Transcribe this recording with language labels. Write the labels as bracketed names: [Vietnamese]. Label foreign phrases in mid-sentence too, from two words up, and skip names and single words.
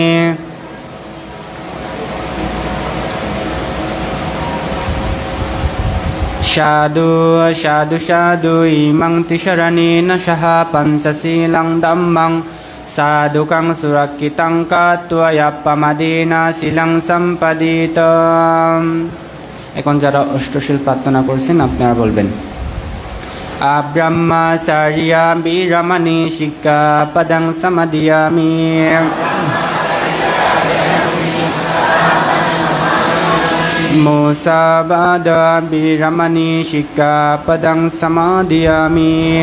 [Pali] Sadhu sadhu sadhu imang tisaranena saha pansasilang dhammang sadukang surakitang katva yappamadena silang sampaditam। [Bangla] এখন যারা অষ্টশীল প্রার্থনা করছেন আপনারা বলবেন [Pali] Abrahmacharya biramani sikkhapadang samadhiyami। Musabada biramani sikkhapadang samadhiyami।